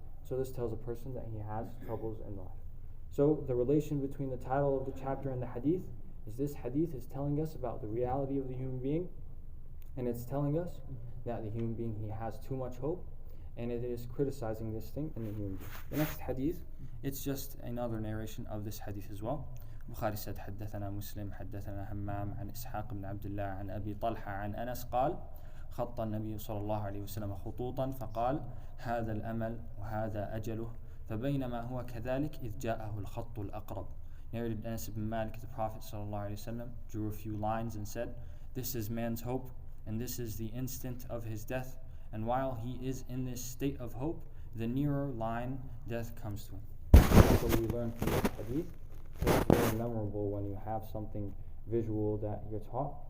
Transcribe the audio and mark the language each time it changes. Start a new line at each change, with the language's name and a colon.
English: So this tells a person that he has troubles in life. So the relation between the title of the chapter and the hadith is, this hadith is telling us about the reality of the human being, and it's telling us that the human being, he has too much hope, and it is criticizing this thing in the human being. The next hadith, it's just another narration of this hadith as well. Bukhari said,
Arabic: حدثنا مسلم حدثنا همام عن إسحاق بن عبد الله عن أبي طلحة عن أنس قال خط النبي صلى الله عليه وسلم خطوطا فقال هذا الأمل وهذا أجله فبينما هو كذلك إذ جاءه الخط الأقرب.
English: Narrated Anas ibn Malik, the Prophet ﷺ drew a few lines and said, this is man's hope, and this is the instant of his death, and while he is in this state of hope, the nearer line, death comes to him. So we learn from this hadith, it's very memorable when you have something visual that you're taught.